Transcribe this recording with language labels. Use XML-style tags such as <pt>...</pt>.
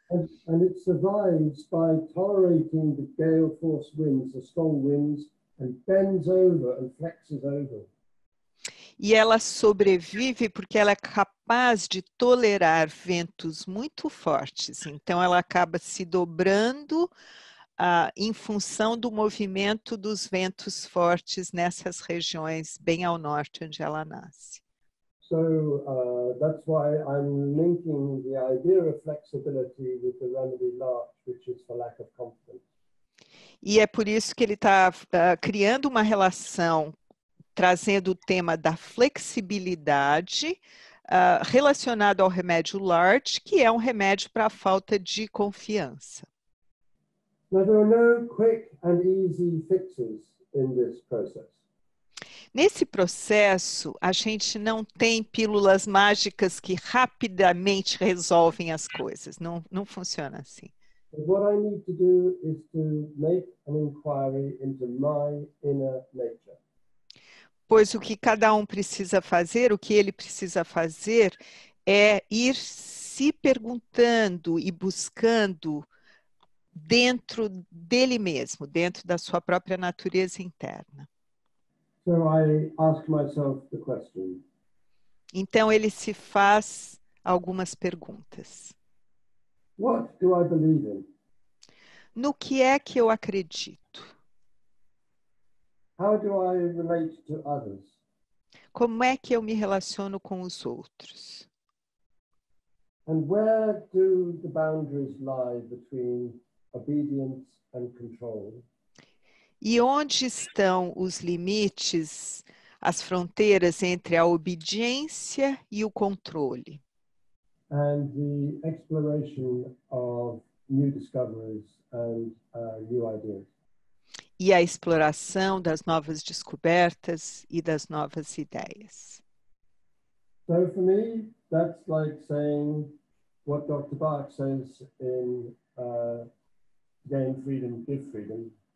<en>And it survives by tolerating the gale force winds, the strong winds, and bends over and flexes over.</en> <pt>E ela sobrevive porque ela é capaz de tolerar ventos muito fortes. Então, ela acaba se dobrando em função do movimento dos ventos fortes nessas regiões bem ao norte onde ela nasce.</pt> <en>So that's why I'm linking the idea of flexibility with the remedy larch, which is for lack of confidence.</en> <pt>E é por isso que ele está criando uma relação, trazendo o tema da flexibilidade relacionado ao remédio larch, que é um remédio para a falta de confiança.</pt> <en>Now, there are no quick and easy fixes in this process.</en> <pt>Nesse processo, a gente não tem pílulas mágicas que rapidamente resolvem as coisas. Não funciona assim.</pt> <en>But what I need to do is to make an inquiry into my inner nature.</en> <pt>Pois o que cada um precisa fazer, o que ele precisa fazer, é ir se perguntando e buscando dentro dele mesmo, dentro da sua própria natureza interna.</pt> <en>So I ask myself the question,</en> <pt>Então ele se faz algumas perguntas.</pt> <en>what do I believe in?</en> <pt>No que é que eu acredito?</pt> <en>How do I relate to others?</en> <pt>Como é que eu me relaciono com os outros?</pt> <en>And where do the boundaries lie between obedience and control?</en> <pt>E onde estão os limites, as fronteiras entre a obediência e o controle?</pt> <en>And the exploration of new discoveries and new ideas.</en> <pt>E a exploração das novas descobertas e das novas ideias.</pt> <en>So for me, that's like saying what Dr. Bach says in Gain Freedom, Give Freedom.</en>